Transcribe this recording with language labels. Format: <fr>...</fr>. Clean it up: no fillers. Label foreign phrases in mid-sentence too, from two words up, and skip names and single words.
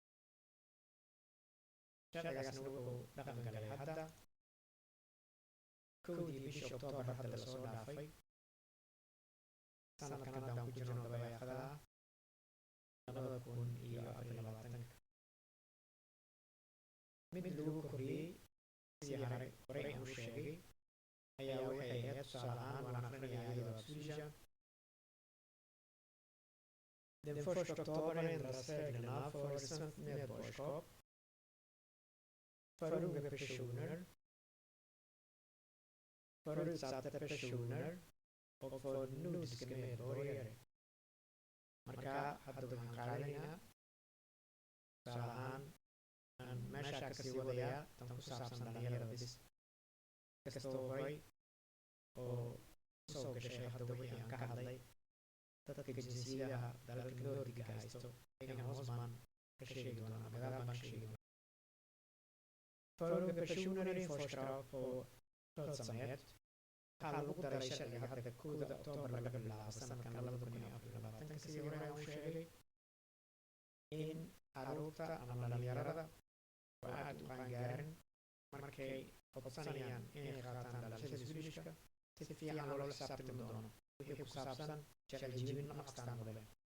<so>sharcigaasna wuxuu dhaqan galay hadda 1 bishii Oktoobar hadda lasoo dhaafay sanadkan hadda aan ku jirno dabayaaqada 2024. mid lagu kordhiyey sidii horey aan u sheegay ayaa waxay ahayd tusaale ahaan waan akhrinayaa iyadoo Swedish.</so> <sv>Den 1 Oktober ändras reglerna för svenskt medborgarskap för unga personer, för utsatta personer och för nordiska medborgare.</sv> <so>marka hadda waxaan qaadanaynaa tusaale ahaan aan meesha kasii wadayaa tan ku saabsan dhalinyarada bis kastoo horay oo soo gashay hadda wixii aan ka hadlay dadka jinsiyadaha dalalka Nordiga haysto ayagana hoos baan ka sheegi doonaa ama gadaal baan ka sheegi doonaa.</so> <sv>För unga personer införs krav på skötsamhet.</sv> <so>waxaa lagu daray sharciga hadda 1 Oktoobar laga bilaabo sanadkan 2024 sidii hore aan u sheegay in caruurta ama dhalinyarada oo aad u qaangaarin markay codsanayaan inay qaataan dhalashada Swedishka si fiican loola xisaabtami doono wixii ku saabsan sharci jebin ama astaan mudane.</so>